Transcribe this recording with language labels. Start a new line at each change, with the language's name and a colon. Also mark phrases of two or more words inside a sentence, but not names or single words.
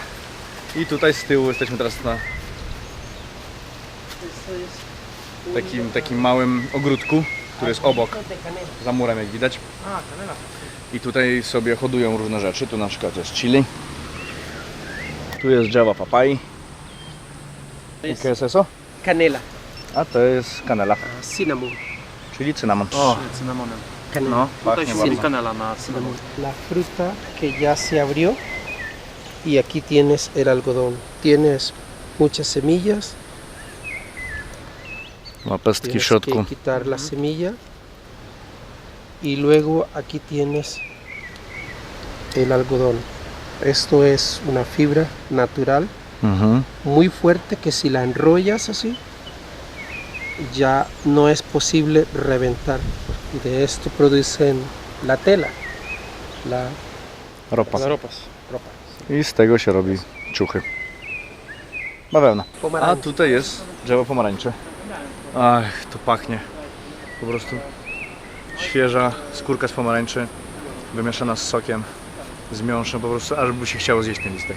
Polish: I tutaj z tyłu jesteśmy teraz na takim małym ogródku, który jest obok, za murem jak widać. I tutaj sobie hodują różne rzeczy. Tu na przykład jest chili. Tu jest drzewa papai. I
Spanish: ¿qué es eso? Canela.
Polish: A to jest kanela,
English: Cinnamon.
Polish: czyli cynamon. Cynamonem.
Spanish: Canela.
Polish: No, pachnie Tutaj bardzo. jest kanela na cynamon.
Spanish: La fruta que ya se abrió y aquí tienes el algodón. Tienes muchas semillas.
Polish: Ma pestki w
Spanish: Tienes
Polish: środku.
Spanish: que quitar la semilla y luego aquí tienes el algodón. Esto es una fibra natural muy fuerte que si la enrollas así ya no es posible reventar. Y de esto producen la tela, la Ropa. Zaropas. ropa.
Polish: I z tego się robi ciuchy. Bawełna. A Pomarańcz. tutaj jest drzewo pomarańczy. Ach, to pachnie. Po prostu świeża skórka z pomarańczy wymieszana z sokiem, z miąższem, po prostu aż by się chciało zjeść ten listek.